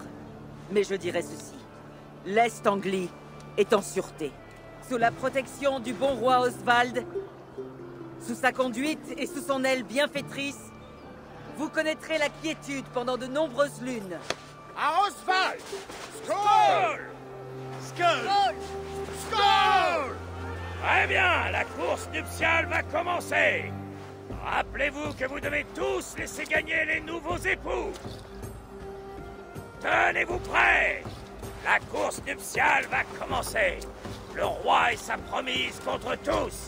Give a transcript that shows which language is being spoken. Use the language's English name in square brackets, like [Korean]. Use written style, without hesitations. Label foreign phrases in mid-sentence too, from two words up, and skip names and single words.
[French] Mais je dirais ceci. L'Est Anglie est en sûreté. Sous la protection du bon roi Oswald, sous sa conduite et sous son aile bienfaitrice, vous connaîtrez la quiétude pendant de nombreuses lunes. À Oswald! Skål! Skål! Skål! Très bien, la course nuptiale va commencer. Rappelez-vous que vous devez tous laisser gagner les nouveaux époux. Tenez-vous prêts. La course nuptiale va commencer. Le roi et sa promise contre tous.